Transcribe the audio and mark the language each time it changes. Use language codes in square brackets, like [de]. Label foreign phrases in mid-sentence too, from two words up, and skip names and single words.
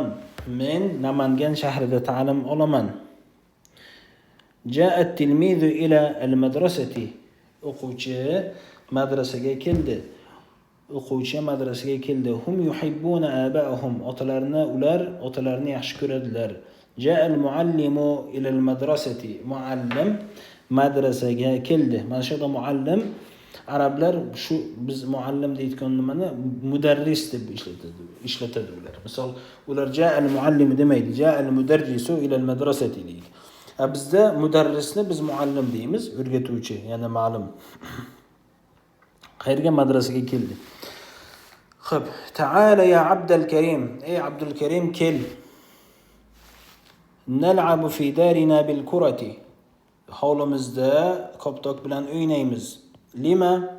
[uz] Men Namangan shahrida ta'lim olaman. [ar] جاء التلميذ إلى المدرسة. [uz] O'quvchi madrasaga keldi. O'quvchi madrasaga keldi. [ar] هم يحبون آباءهم. [uz] Otalarini yaxshi ko'radilar. [ar] جاء المعلم إلى المدرسة. [uz] Muallim madrasaga keldi. Mana shu yerda muallim arablar shu biz muallim deyotgan nimani mudarris deb ishlatadi ular. Misol, ular [ar] جاء المعلم [uz] demaydi, [ar] جاء المدرس إلى المدرسة deydi. [uz] Bizda mudarrisni biz muallim deymiz, o'rgatuvchi, ya'ni ma'lum. Qayerga? Madrasaga keldi. Xo'p, [ar] تعال يا عبد الكريم, [uz] ey Abdul Karim kel. [ar] نلعب في دارنا بالكرة. [uz] Hovlimizda koptok bilan o'ynaymiz. [ar] Lima?